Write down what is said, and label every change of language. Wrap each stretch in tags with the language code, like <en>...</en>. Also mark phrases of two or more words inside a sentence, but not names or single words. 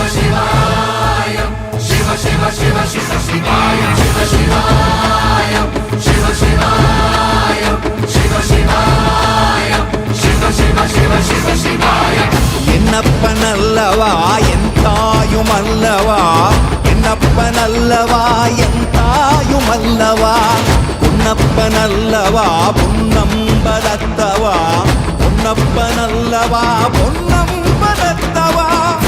<sa>शिवाय शिव शिव शिव शिव शिवाय शिव शिवाय शिव शिवाय शिव शिवाय शिव शिव शिव शिव शिवाय</sa> <ta>என்னப்பன் அல்லவா என் தாயும் அல்லவா என்னப்பன் அல்லவா என் தாயும் அல்லவா உன்னப்பன் அல்லவா பொன்னம்பலத்தவா பொன்னப்பன் அல்லவா பொன்னம்பலத்தவா</ta>